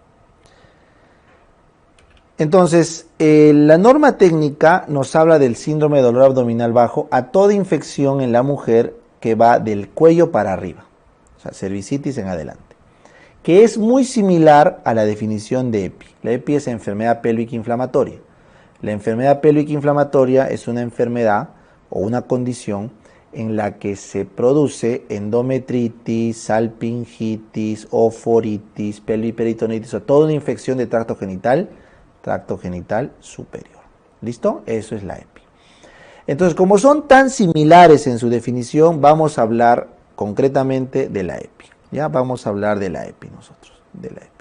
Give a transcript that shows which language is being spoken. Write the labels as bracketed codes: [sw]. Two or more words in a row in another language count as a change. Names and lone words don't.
[es] Entonces, la norma técnica nos habla del síndrome de dolor abdominal bajo a toda infección en la mujer que va del cuello para arriba, o sea, cervicitis en adelante, que es muy similar a la definición de EPI. La EPI es enfermedad pélvica inflamatoria. La enfermedad pélvica inflamatoria es una enfermedad o una condición en la que se produce endometritis, salpingitis, oforitis, pelviperitonitis, o toda una infección de tracto genital superior. ¿Listo? Eso es la EPI. Entonces, como son tan similares en su definición, vamos a hablar concretamente de la EPI. ¿Ya? Vamos a hablar de la EPI nosotros, de la EPI.